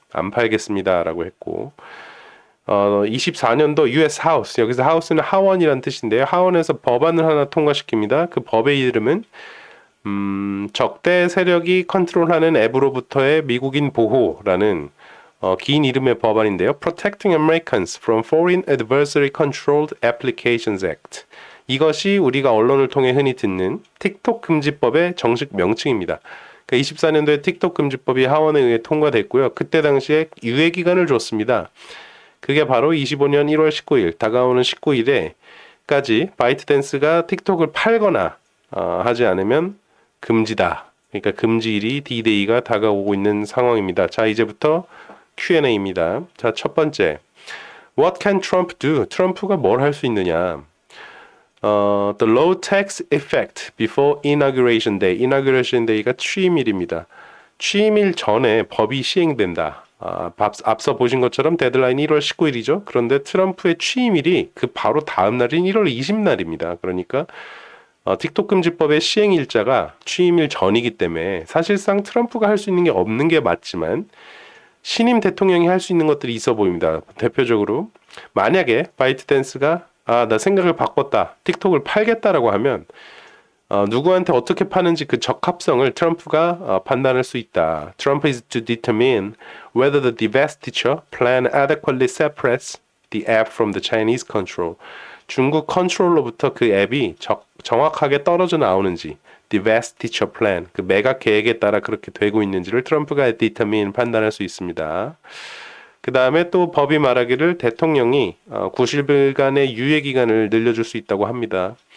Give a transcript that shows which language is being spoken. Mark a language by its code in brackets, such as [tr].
[ko] 안 팔겠습니다라고 했고, 24년도 US 하우스, 여기서 하우스는 하원이란 뜻인데요. 하원에서 법안을 하나 통과시킵니다. 그 법의 이름은 적대 세력이 컨트롤하는 앱으로부터의 미국인 보호라는 긴 이름의 법안인데요. [en] Protecting Americans from Foreign Adversary Controlled Applications Act. [ko] 이것이 우리가 언론을 통해 흔히 듣는 틱톡 금지법의 정식 명칭입니다. 그러니까 24년도에 틱톡 금지법이 하원에 의해 통과됐고요. 그때 당시에 유예 기간을 줬습니다. 그게 바로 25년 1월 19일, 다가오는 19일에까지 바이트댄스가 틱톡을 팔거나 하지 않으면 금지다. 그러니까 금지일이 D-Day가 다가오고 있는 상황입니다. 자, 이제부터 Q&A입니다. 자, 첫 번째. [en] What can Trump do? [ko] 트럼프가 뭘 할 수 있느냐? [en] The low tax effect before inauguration day. [ko] inauguration day가 취임일입니다. 취임일 전에 법이 시행된다. 앞서 보신 것처럼 데드라인이 1월 19일이죠. 그런데 트럼프의 취임일이 그 바로 다음 날인 1월 20날입니다. 그러니까 틱톡 금지법의 시행 일자가 취임일 전이기 때문에 사실상 트럼프가 할 수 있는 게 없는 게 맞지만 신임 대통령이 할 수 있는 것들이 있어 보입니다. 대표적으로 만약에 바이트댄스가 나 생각을 바꿨다. 틱톡을 팔겠다라고 하면 누구한테 어떻게 파는지 그 적합성을 트럼프가 판단할 수 있다. [en] Trump is to determine whether the divestiture plan adequately separates the app from the Chinese control. [ko] 중국 컨트롤로부터 그 앱이 정확하게 떨어져 나오는지 divestiture plan, 그 매각 계획에 따라 그렇게 되고 있는지를 트럼프가 determine 판단할 수 있습니다. 그 다음에 또 법이 말하기를 대통령이 90일간의 유예 기간을 늘려줄 수 있다고 합니다.